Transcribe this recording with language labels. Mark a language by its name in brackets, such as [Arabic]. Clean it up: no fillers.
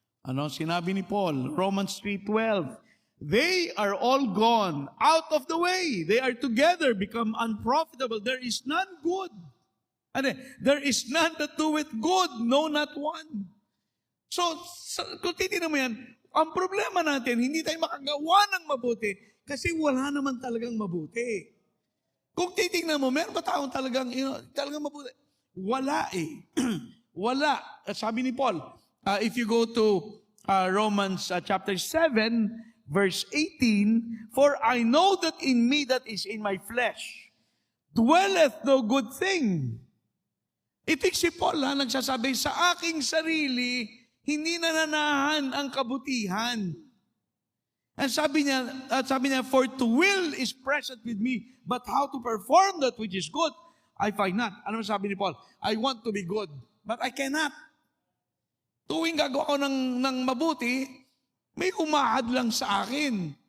[Filipino] Sinabi ni Paul, [English] Romans 3:12, they are all gone out of the way. They are together become unprofitable. There is none good. There is none that doeth good, no, not one. [Filipino] So kung titignan mo yan, ang problema natin, hindi tayo makagawa ng mabuti kasi wala naman talagang mabuti. Kung titignan mo, meron ba taong talagang mabuti? Wala eh. Wala. [English] Sabi ni Paul, if you go to Romans chapter 7, verse 18, for I know that in me that is in my flesh dwelleth no good thing. [Filipino] Itik si Paul nagsasabi, sa aking sarili, hindi nananahan ang kabutihan. [English] And sabi niya, for to will is present with me, but how to perform that which is good, I find not. [Filipino] Ano sabi ni Paul? [English] I want to be good, but I cannot. [Filipino] Tuwing gagawa ko ng mabuti, may umahad lang sa akin.